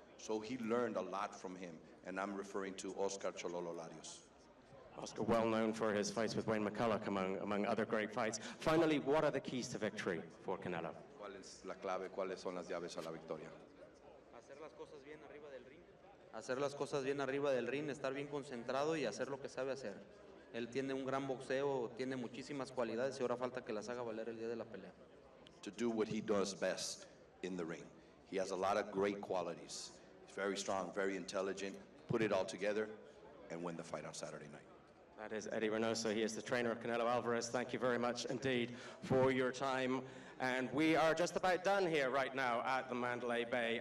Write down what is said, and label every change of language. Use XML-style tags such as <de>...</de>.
<en>So he learned a lot from him, and I'm referring to Oscar Chololo Larios. Oscar, well known for his fights with Wayne McCulloch, among other great fights. Finally, what are the keys to victory for Canelo?</en> <es>¿Cuál es la clave? ¿Cuáles son las llaves a la victoria? Hacer las cosas bien arriba del ring. Hacer las cosas bien arriba del ring, estar bien concentrado y hacer lo que sabe hacer. Él tiene un gran boxeo, tiene muchísimas cualidades y ahora falta que las haga valer el día de la pelea.</es> <en>To do what he does best in the ring. He has a lot of great qualities. He's very strong, very intelligent. Put it all together and win the fight on Saturday night. That is Eddie Reynoso. He is the trainer of Canelo Alvarez. Thank you very much indeed for your time. And we are just about done here right now at the Mandalay Bay.</en>